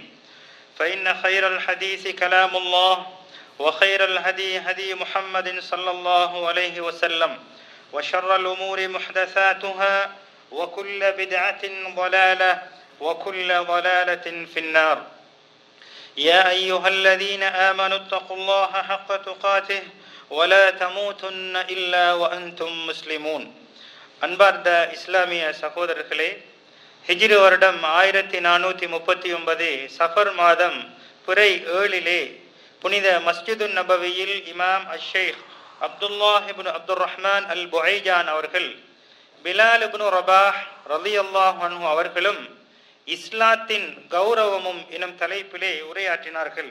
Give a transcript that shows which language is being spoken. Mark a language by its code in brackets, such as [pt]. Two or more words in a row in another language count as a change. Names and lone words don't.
[ar] فإن خير الحديث كلام الله وخير الهدي هدي محمد صلى الله عليه وسلم وشر الأمور محدثاتها وكل بدعة ضلالة وكل ضلالة في النار. يا أيها الذين آمنوا اتقوا الله حق تقاته ولا تموتن إلا وأنتم مسلمون. [ta] அன்பார்ந்த இஸ்லாமிய சகோதரர்களே, ஹிஜ்ரி வருடம் 1439 சஃபர் மாதம் பிறை 7 புனித மஸ்ஜிது நபவியில் இமாம் அஷேக் அப்துல்லாஹ் இப்னு அப்துர் ரஹ்மான் அல் புஐஜான் அவர்கள் பிலால் இப்னு ரபாஹ் [ar] رضي الله عنه [ta] அவர்களும் இஸ்லாத்தின் கௌரவமும் எனும் தலைப்பிலே உரையாற்றினார்கள்.